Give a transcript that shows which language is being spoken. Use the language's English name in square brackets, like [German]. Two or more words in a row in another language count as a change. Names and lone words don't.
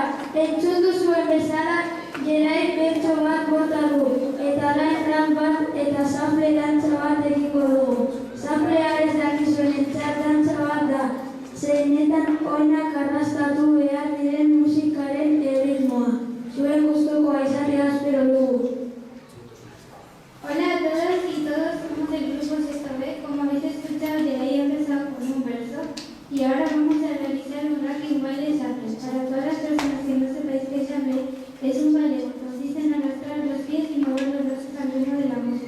[Basque] Entzun duzuen bezala, Jerai bertso bat bota du, eta orain rap bat eta sample dantza bat egingo dugu. Samplea ez dakizuen entzat dantza bat da, zeinetan oinak arrastatu behar diren musikaren erritmoa. Zuen gustukoa izatea espero dugu. [Spanish] Hola a todas y todos, somos el grupo Sexta B. Como habéis escuchado, Jerai ha empezado con un verso y ahora vamos a realizar un rocking baile shuffle. Para todas las personas que no sepáis qué es shuffle, es un baile que consiste en arrastrar los pies y mover los brazos al ritmo de la música.